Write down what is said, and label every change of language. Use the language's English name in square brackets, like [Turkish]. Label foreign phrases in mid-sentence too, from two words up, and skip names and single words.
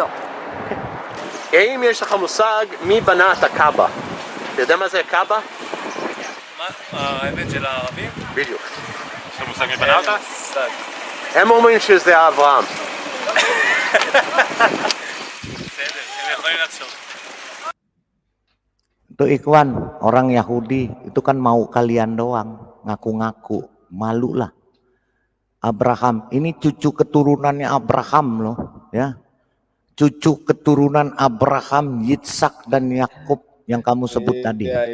[Hebrew] האם יש לך מושג מי בנה את הקאבה? אתה יודע מה זה קאבה? האבן של הערבים? בדיוק. יש לך מושג מי בנה אותה? הם אומרים שזה אברהם. בסדר, הם יכולים לחשוב. [Indonesian] Itu Ikhwan, orang Yahudi itu kan mau kalian doang, ngaku-ngaku, malu lah. Abraham, ini cucu keturunannya Abraham loh, ya. Cucu keturunan Abraham, Yitzhak dan Yakub yang kamu sebut tadi.